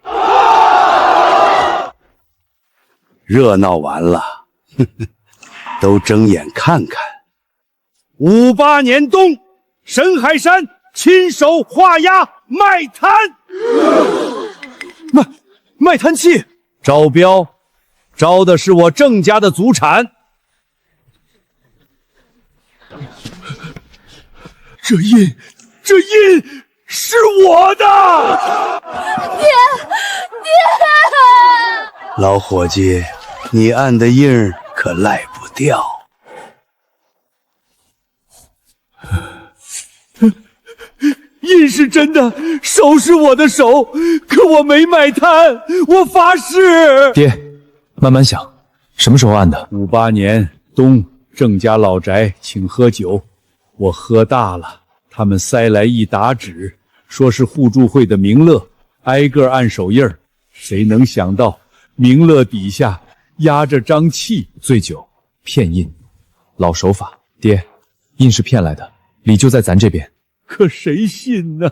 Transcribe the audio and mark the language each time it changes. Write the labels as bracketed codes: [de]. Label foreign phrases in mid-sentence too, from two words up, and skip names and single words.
[zh] 熱鬧完了，都睜眼看看。 58年冬，沈海山親手畫押賣炭。賣炭器招標，招的是我鄭家的祖產。這印是我的。爹！老伙計，你按的印兒可賴不掉。印是真的，手是我的手，可我沒賣炭，我發誓。爹，慢慢想，什麼時候按的？58年冬，鄭家老宅請喝酒，我喝大了，他們塞來一沓紙，說是互助會的名樂，挨個按手印兒。誰能想到名樂底下壓着張契？醉酒騙印，老手法。爹，印是騙來的，理就在咱這邊。可誰信呢？